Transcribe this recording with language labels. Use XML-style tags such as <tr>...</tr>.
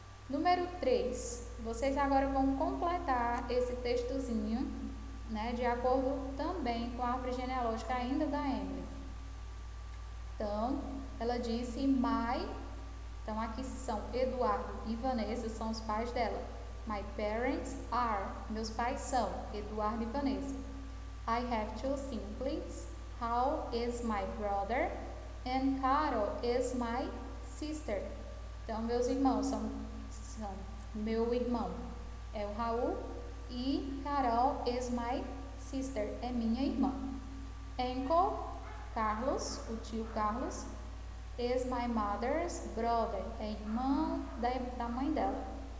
<pt>Número 3, vocês agora vão completar esse textozinho, né, de acordo também com a árvore genealógica ainda da Emily. Então, ela disse então aqui são Eduardo e Vanessa, são os pais dela.</pt> <en>My parents are,</en> <pt>meus pais são Eduardo e Vanessa.</pt> <en>I have 2 siblings, Raul is my brother and Carol is my sister.</en> <pt>Então, meus irmãos são meu irmão é o Raul e</pt> <en>Carol is my sister,</en> <pt>é minha irmã.</pt> <en>Uncle,</en> <pt>Carlos, o tio Carlos,</pt> <en>is my mother's brother,</en> <pt>é irmão da mãe dela.</pt>